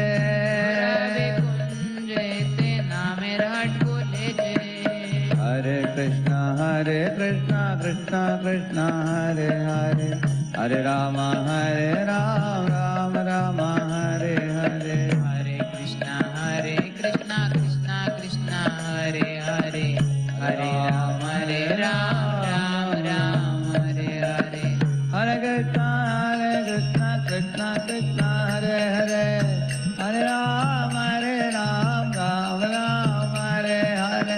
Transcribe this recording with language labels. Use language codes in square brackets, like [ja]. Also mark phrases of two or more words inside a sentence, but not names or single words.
[bn] রবি কুঞ্জেতে নামের হাট খুলেছে হরে কৃষ্ণ কৃষ্ণ কৃষ্ণ হরে হরে হরে রাম রাম রাম হরে হরে [hi] हरे कृष्णा कृष्णा कृष्णा हरे हरे हरे राम राम राम हरे हरे हरे कृष्ण कृष्ण कृष्ण हरे हरे हरे राम राम राम हरे हरे